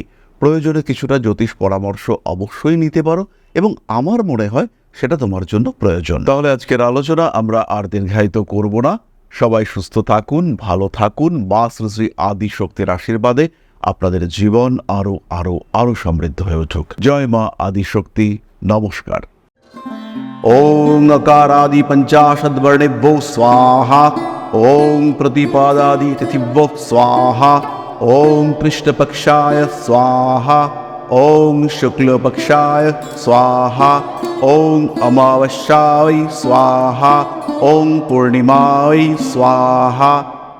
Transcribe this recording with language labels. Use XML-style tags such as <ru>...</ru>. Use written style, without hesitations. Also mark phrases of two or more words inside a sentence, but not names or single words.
<bn>প্রয়োজনে কিছুটা জ্যোতিষ পরামর্শ অবশ্যই নিতে পারো এবং আমার মনে হয় সেটা তোমার জন্য প্রয়োজন। তাহলে আজকের আলোচনা আমরা আর দীর্ঘায়িত করব না। সবাই সুস্থ থাকুন, ভালো থাকুন। মা শ্রী শ্রী আদি শক্তির আশীর্বাদে আপনাদের জীবন আরো আরো আরো সমৃদ্ধ হয়ে উঠুক। জয় মা আদি শক্তি। নমস্কার।</bn> <sa>ওং अकारादि पंचाशद्वर्णेभ्यो स्वाहा, ओं प्रतिपादादि तिथिभ्यो स्वाहा, ओं कृष्णपक्षाय स्वाहा, ओं शुक्लपक्षाय स्वाहा, ओं अमावस्याय स्वाहा, ओं पूर्णिमाय स्वाहा।</sa>